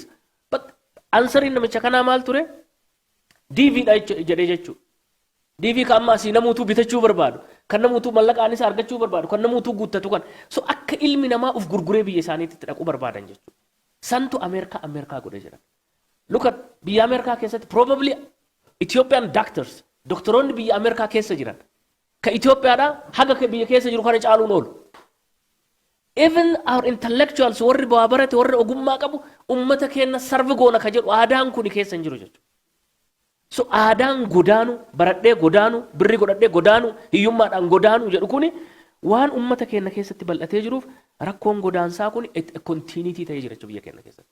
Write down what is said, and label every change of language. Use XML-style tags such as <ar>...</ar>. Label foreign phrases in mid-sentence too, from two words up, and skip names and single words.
<om>But answeriin namicha kanaa maal ture? DVdha jedhee jechuudha. DV kan amma asii namuutuu bitachuu barbaadu, kan namuutuu mallaqaanis argachuu barbaadu, kan namuutuu guuttatu kan. So akka ilmi namaa uf gurguree biyya isaaniitti dhaquu barbaadan jechuudha. Santu Ameerikaa godhe jedhama.</om> <en>Look at</en> <om>biyya Ameerikaa keessatti</om> <en>probably Ethiopian doctors,</en> <om>doktoroonni biyya Ameerikaa keessa jiran. Ka Itoophiyaadhaa haga biyya keessa jiru kana caaluun oolu.</om> <en>Even our intellectuals</en> <om>warri bu'aa barate warri ogummaa qabu ummata keenya sarvi goona ka jedhu aadaan kun keessa hin jiru jechuudha. So aadaan godaanu, baradhee godaanu, birri godhadhee godaanu, hiyyummaadhaan godaanu jedhu kuni waan ummata keenya keessatti bal'atee jiruuf rakkoon godaansaa kun continuity ta'ee jira biyya keenya keessatti.</om>